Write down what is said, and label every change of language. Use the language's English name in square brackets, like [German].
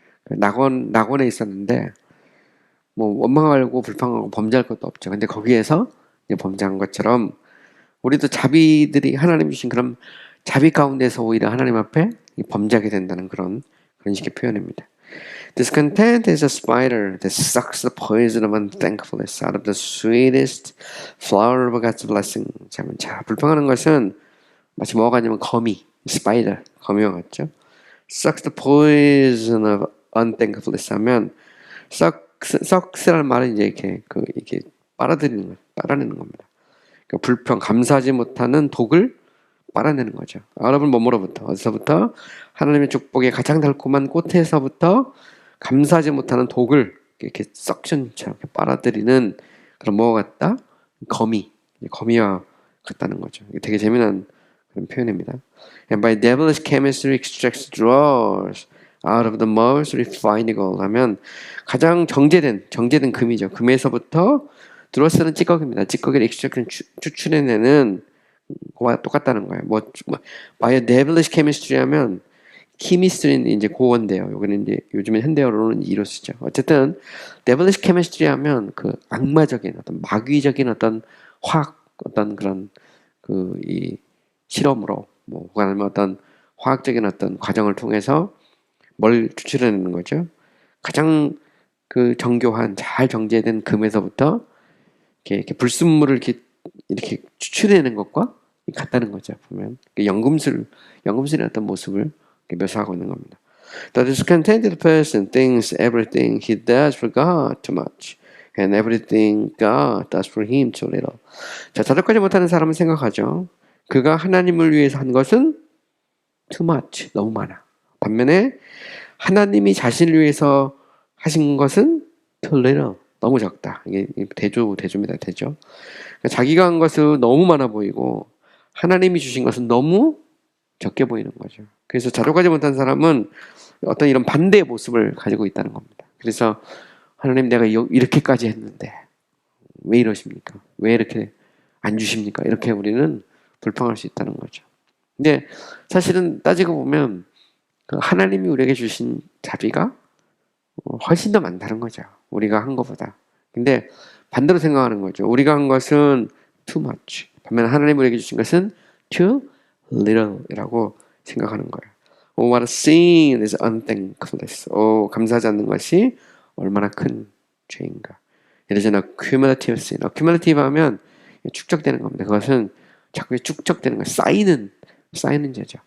[Korean] 낙원에 있었는데 뭐 원망하고 불평하고 범죄할 것도 없죠. 근데 거기에서 범죄한 것처럼 우리도 자비들이 하나님 주신 그런 자비 가운데서 오히려 하나님 앞에 범죄하게 된다는 그런 식의 표현입니다. [English] Discontent is a spider that sucks the poison of unthankfulness out of the sweetest flower of God's blessing. [Korean] 자, 불평하는 것은 마치 뭐가 아니면 거미, spider, 거미와 같죠? [English] Sucks the poison of unthankfulness [Korean] 하면 sucks라는 말은 이제 이렇게 빨아내는 겁니다. 그러니까 불평, 감사하지 못하는 독을 빨아내는 거죠. 여러분 뭐로부터? 어디서부터? 하나님의 축복의 가장 달콤한 꽃에서부터 감사하지 못하는 독을 이렇게 석션처럼 빨아들이는 그런 뭐가 같다? 거미와 같다는 거죠. 이게 되게 재미난 그런 표현입니다. [English] And by devilish chemistry extracts draws out of the most refined gold [Korean] 하면 가장 정제된 금이죠. 금에서부터 드러스는 찌꺼기입니다. 찌꺼기를 extract 추출해내는 거와 똑같다는 거예요. [English] by devilish chemistry [Korean] 하면 키미스트리는 이제 고어인데요. 여기는 이제 요즘에 현대어로는 이로 쓰죠. 어쨌든 [English] devilish chemistry [Korean] 하면 악마적인 어떤 마귀적인 어떤 화학 어떤 그런 이 실험으로 혹은 아니면 어떤 화학적인 어떤 과정을 통해서 뭘 추출해내는 거죠. 가장 정교한 잘 정제된 금에서부터 이렇게 불순물을 이렇게 추출해내는 것과 같다는 거죠. 보면 연금술의 어떤 모습을 묘사하고 있는 겁니다. [English] The discontented person thinks everything he does for God too much, and everything God does for him too little. [Korean] 자, 자족하지 못하는 사람은 생각하죠. 그가 하나님을 위해서 한 것은 [English] too much, [Korean] 너무 많아. 반면에 하나님이 자신을 위해서 하신 것은 [English] too little, [Korean] 너무 적다. 이게 대조입니다. 대조. 그러니까 자기가 한 것은 너무 많아 보이고 하나님이 주신 것은 너무 적게 보이는 거죠. 그래서 자족하지 못한 사람은 어떤 이런 반대의 모습을 가지고 있다는 겁니다. 그래서 하나님, 내가 이렇게까지 했는데 왜 이러십니까? 왜 이렇게 안 주십니까? 이렇게 우리는 불평할 수 있다는 거죠. 근데 사실은 따지고 보면 하나님이 우리에게 주신 자비가 훨씬 더 많다는 거죠. 우리가 한 것보다. 근데 반대로 생각하는 거죠. 우리가 한 것은 [English] too much. [Korean] 반면 하나님이 우리에게 주신 것은 [English] too little [Korean] 이라고 생각하는 거예요. [English] Oh, what a sin is unthankfulness. [Korean] 감사하지 않는 것이 얼마나 큰 죄인가. 예를 들어 cumulative sin. cumulative 하면 축적되는 겁니다. 그것은 자꾸 축적되는 거예요. 쌓이는 죄죠.